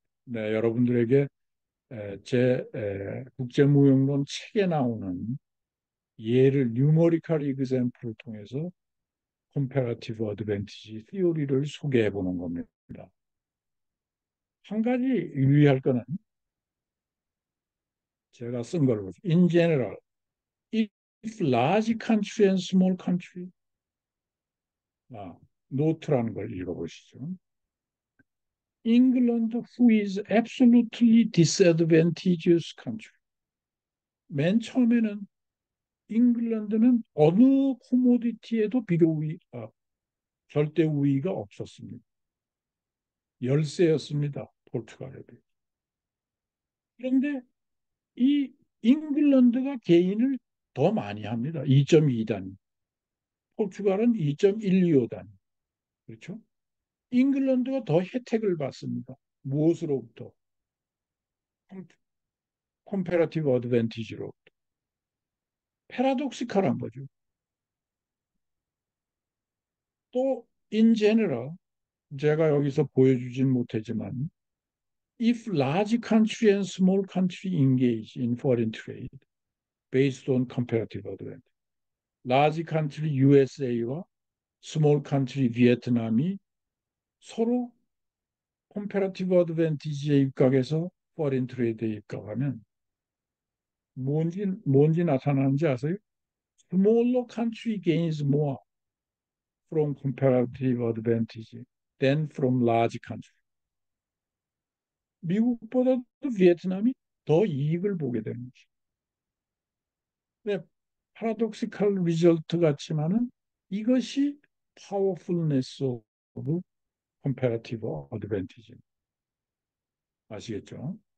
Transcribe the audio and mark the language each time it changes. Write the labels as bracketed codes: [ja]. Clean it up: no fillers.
[ko] 네, 여러분들에게 제 국제무역론 책에 나오는 예를 뉴머리컬 이그젬플을 통해서 컴패러티브 어드밴티지 티오리를 소개해 보는 겁니다. 한 가지 유의할 거는 제가 쓴 걸로 [en] in general if large country and small country [ko] 노트라는 걸 읽어보시죠. [en] England who is absolutely disadvantageous country. [ko] 맨 처음에는 잉글랜드는 어느 코모디티에도 절대 우위가 없었습니다. 열세였습니다. 포르투갈에 비해. 그런데 이 잉글랜드가 개인을 더 많이 합니다. 2.2단위. 포르투갈은 2.125단위. 그렇죠? 잉글랜드가 더 혜택을 받습니다. 무엇으로부터? 컴패러티브 어드밴티지로. 패러독시컬한 거죠. [en] 또 in general [ko] 제가 여기서 보여주진 못하지만 [en] if large country and small country engage in foreign trade based on comparative advantage. [ko] large country USA와 small country 베트남이 서로 컴패러티브 어드밴티지에 입각해서 foreign trade에 입각하면 뭔지 나타나는지 아세요? [en] Smaller country gains more from comparative advantage than from large country. [ko] 미국보다도 베트남이 더 이익을 보게 되는 거죠. 네, 파라독시컬 리절트 같지만은 이것이 [en] 파워풀네스 오브 컴패러티브 어드밴티지. [ko] 아시겠죠?